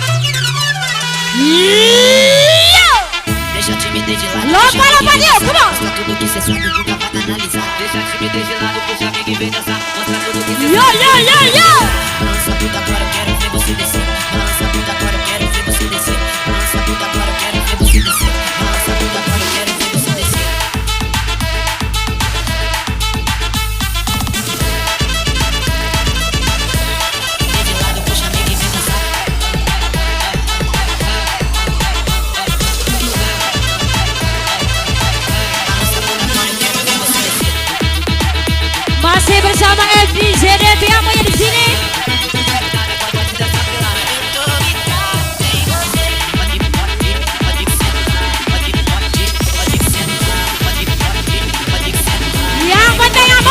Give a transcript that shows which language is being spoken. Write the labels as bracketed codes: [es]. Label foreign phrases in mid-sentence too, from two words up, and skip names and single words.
[id] Iya. [pt] deixa a timidez de lado. Lomba, lomba, Nil, [en] come on. [pt] Mostra tudo que cê sabe, nunca vai analisar. Deixa a timidez de lado, puxa amigo e vem dançar. Mostra tudo que cê Yo, yo, yo, yo. Balança tudo agora, eu quero ver você descer. Balança tudo agora, eu quero ver você descer. Balança tudo agora, eu quero ver você descer. Balança tudo agora, eu quero ver você descer. Vem de lado, puxa amigo e vem dançar. Balança tudo agora, eu quero ver você descer. [id] Masih bersama FDZDP yang punya di sini. Yang penting apa?